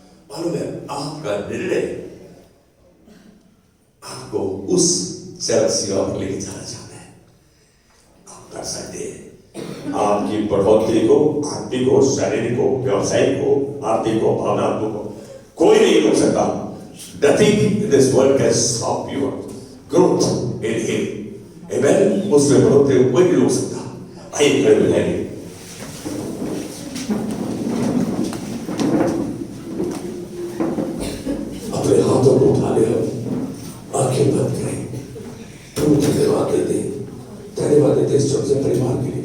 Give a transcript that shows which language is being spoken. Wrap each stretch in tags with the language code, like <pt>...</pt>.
<hi>मालूम है आपका निर्णय आपको उस चरक सीमा पर लेके जाना चाहता है। आप कर सकते हैं। आपकी बढ़ोतरी को, आत्मिक हो, शारीरिक हो, व्यवसायिक हो, आर्थिक हो, भावनात्मक हो, कोई नहीं रोक सकता।</hi> <en>Nothing in this world can stop your growth in Him. Amen.</en> <hi>उसमें बढ़ोतरी को कोई नहीं रोक सकता। आइए खड़े हो जाएंगे। अपने हाथों को उठा ले, आंखें बंद करें, प्रभु धन्यवाद देते, धन्यवाद देते इस छोटे से परिवार के लिए।</hi>